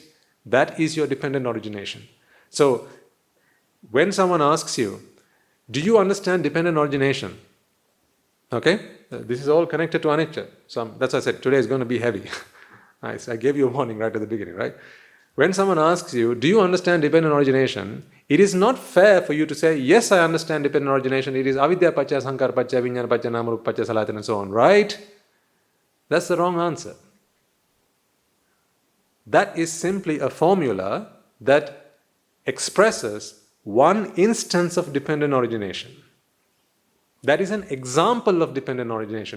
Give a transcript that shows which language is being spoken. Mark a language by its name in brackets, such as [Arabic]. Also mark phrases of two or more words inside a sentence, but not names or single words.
[English] That is your dependent origination. So, when someone asks you, do you understand dependent origination? Okay? This is all connected to anicca. So that's why I said today is going to be heavy. I gave you a warning right at the beginning, right? When someone asks you, do you understand dependent origination? It is not fair for you to say, yes, I understand dependent origination. It is [Pali] avidya paccaya, sankhara paccaya, vijnana paccaya, namarupa paccaya, salayatana, [English] and so on, right? That's the wrong answer. That is simply a formula that expresses one instance of dependent origination. That is an example of dependent origination.